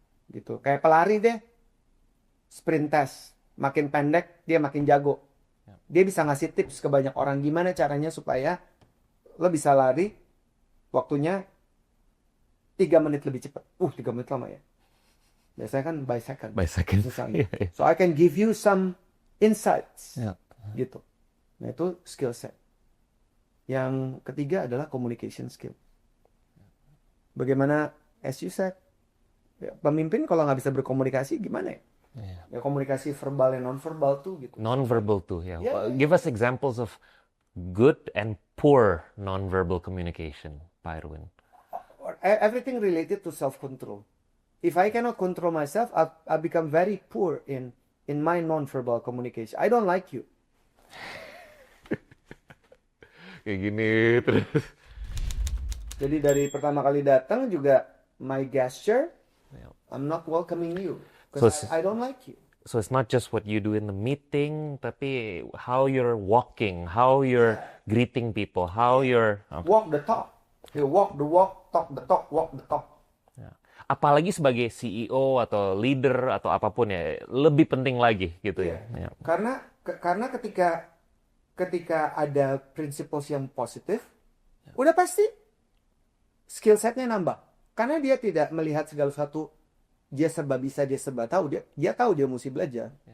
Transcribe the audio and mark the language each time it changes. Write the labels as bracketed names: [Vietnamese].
[Indonesian] Gitu. Kayak pelari deh. Sprint test. Makin pendek, dia makin jago. Dia bisa ngasih tips ke banyak orang gimana caranya supaya lo bisa lari waktunya 3 menit lebih cepat. 3 menit lama ya. Biasanya kan [English] by second. By second. [Indonesian] Misalnya. [English] So I can give you some insights. [Indonesian] Gitu. Nah itu skill set. Yang ketiga adalah communication skill. Bagaimana, as you said, pemimpin kalau nggak bisa berkomunikasi gimana ya? Ya komunikasi verbal dan non-verbal tuh gitu. [English] Non-verbal [Indonesian] tuh, ya. [English] Give us examples of good and poor non-verbal communication, Pak Erwin. Everything related to self-control. If I cannot control myself, I become very poor in my non-verbal communication. I don't like you. [Indonesian] Kayak gini terus. Jadi dari pertama kali datang juga [English] my gesture, I'm not welcoming you. Because I don't like you. So it's not just what you do in the meeting, [Indonesian] tapi [English] how you're walking, how you're greeting people, how you're... Walk the talk. You walk the walk, talk the talk, walk the talk. [Indonesian] Apalagi sebagai CEO atau leader atau apapun ya, lebih penting lagi gitu ya. Karena ketika ada principles yang positif, udah pasti skill setnya nambah. Karena dia tidak melihat segala sesuatu dia serba bisa, dia serba tahu, dia tahu dia mesti belajar.